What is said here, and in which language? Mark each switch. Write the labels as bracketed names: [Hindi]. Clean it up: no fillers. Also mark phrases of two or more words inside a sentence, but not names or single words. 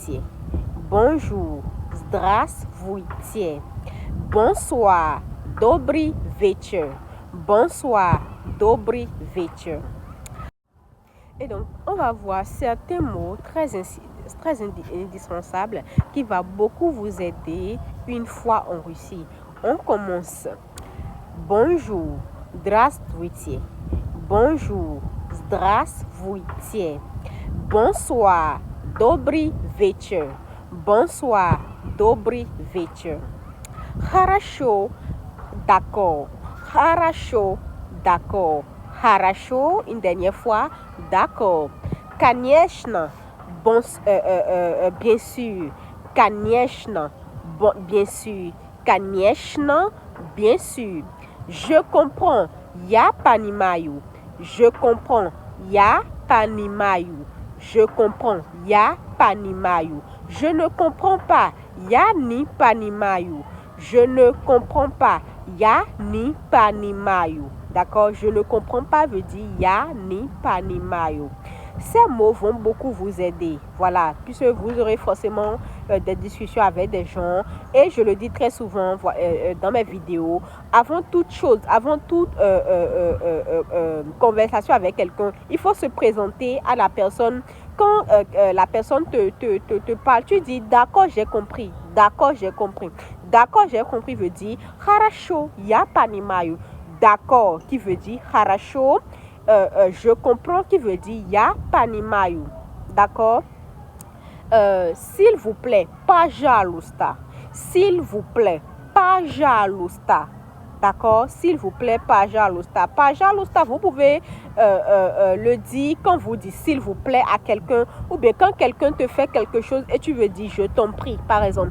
[Russian] здравствуйте. Bonjour, здравствуйте. Bonsoir, добрый вечер. Bonsoir, добрый вечер. [French] Et donc, on va voir certains mots très indispensables qui va beaucoup vous aider une fois en Russie. On commence. Bonjour, [Russian] здравствуйте. Bonjour, здравствуйте. Bonsoir, добрый вечер. Bonsoir, добрый вечер. Хорошо, [French] d'accord. Хорошо, d'accord. Хорошо, une dernière fois, d'accord. Конечно, bien sûr. Конечно, bien sûr. Конечно, bien sûr. Je comprends, [Russian] я понимаю. [French] Je comprends, [Russian] я понимаю. [French] Je comprends, [Russian] я понимаю. [French] Je ne comprends pas, [Russian] я не понимаю. [French] Je ne comprends pas, [Russian] я не понимаю. [French] D'accord? Je ne comprends pas veut dire [Russian] я не понимаю. [French] Ces mots vont beaucoup vous aider. Voilà, puisque vous aurez forcément des discussions avec des gens. Et je le dis très souvent dans mes vidéos. Avant toute chose, avant toute conversation avec quelqu'un, il faut se présenter à la personne. Quand la personne te parle, tu dis d'accord, j'ai compris. D'accord, j'ai compris. D'accord, j'ai compris veut dire [Russian] хорошо, я понимаю. [French] D'accord qui veut dire хорошо. Je comprends qui veut dire [Russian] я понимаю. [French] D'accord? S'il vous plaît, пожалуйста. S'il vous plaît, пожалуйста. D'accord? S'il vous plaît, [Russian] пожалуйста. Пожалуйста, [French] vous pouvez le dire quand vous dites s'il vous plaît à quelqu'un ou bien quand quelqu'un te fait quelque chose et tu veux dire je t'en prie, par exemple.